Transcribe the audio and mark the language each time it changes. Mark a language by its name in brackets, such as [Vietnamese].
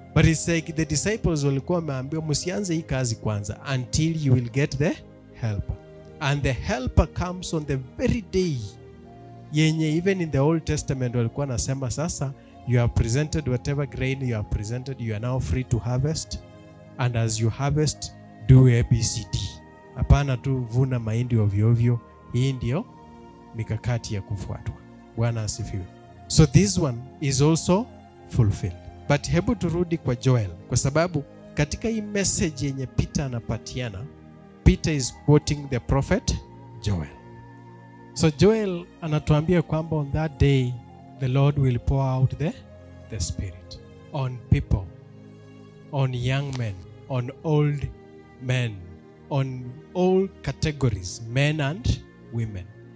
[English] But it's like the disciples [Swahili] walikuwa wameambiwa msianze hii kazi kwanza [English] until you will get the helper. And the helper comes on the very day [Swahili] yenye [English] even in the Old Testament [Swahili] walikuwa nasema sasa [English] you have presented whatever grain you have presented, you are now free to harvest, and as you harvest do ABCD. [Swahili] Hapana tu vuna mahindi ovyo ovyo. Hii ndio mikakati ya kufuatwa. Bwana asifiwe. [English] So this one is also fulfilled. But [Swahili] hebu turudi kwa Joel, kwa sababu katika hii message yenye Peter anapatiana, [English] Peter is quoting the prophet Joel. So Joel [Swahili] anatuambia kwamba [English] on that day the Lord will pour out the Spirit on people, on young men, on old men, on all categories, men and women.